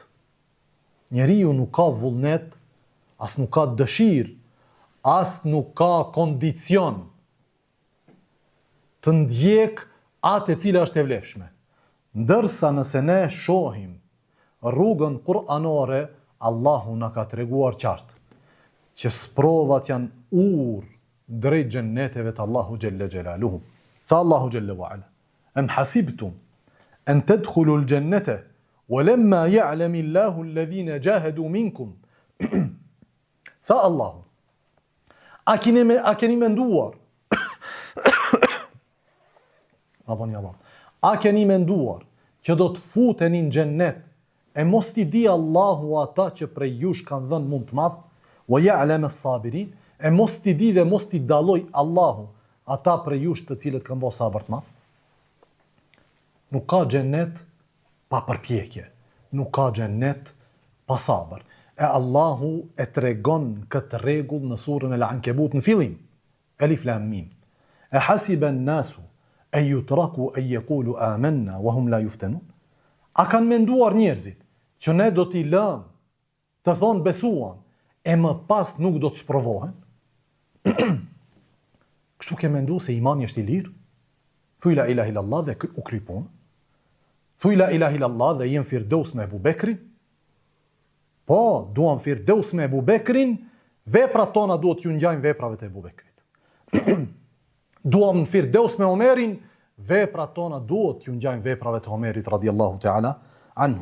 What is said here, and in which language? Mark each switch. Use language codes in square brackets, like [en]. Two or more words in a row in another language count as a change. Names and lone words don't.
[sq] Njeriu nuk ka vullnet, as nuk ka dëshirë, as nuk ka kondicion të ndjek atë e cila është e vlefshme. Ndërsa nëse ne shohim rrugën kuranore, Allahu na ka treguar qartë që sprovat janë urë drejt xhenneteve të Allahu [ar] جل جلاله. Tha Allahu xhelle wa ala: "أم حسبتم أن تدخلوا الجنة ولما يعلم الله الذين جاهدوا منكم." [sq] Tha Allahu: A keni menduar? A keni menduar që do të futeni në xhennet e mos t'i di Allahu ata që prej jush kanë dhënë mund të madh, [ar] ويعلم الصابرين, [sq] e mos t'i di dhe mos t'i dalloj Allahu ata prej jush të cilët kanë bërë sabër të madh? Nuk ka xhennet pa përpjekje, nuk ka xhennet pa sabër. E Allahu e tregon këtë rregull në surën Al-Ankabut në fillim. [ar] الم. أحسب الناس أن يتركوا أن يقولوا آمنا وهم لا يفتنون? [sq] A kanë menduar njerëzit që ne do t'i lëm të thonë besuan e më pas nuk do të sprovohen? Kështu ke mendu se imani është i lirë? Thuj [ar] لا إله إلا الله [sq] dhe u kry punë. Thuj [ar] لا إله إلا الله [sq] dhe jem firdaus me Abu Bekrin. Po, duam firdaus me Abu Bekrin, veprat tona duhet ju ngjajnë veprave të Abu Bekrit. Duam firdaus me Omerin, veprat tona duhet ju ngjajnë veprave të Omerit [ar] رضي الله تعالى عنه.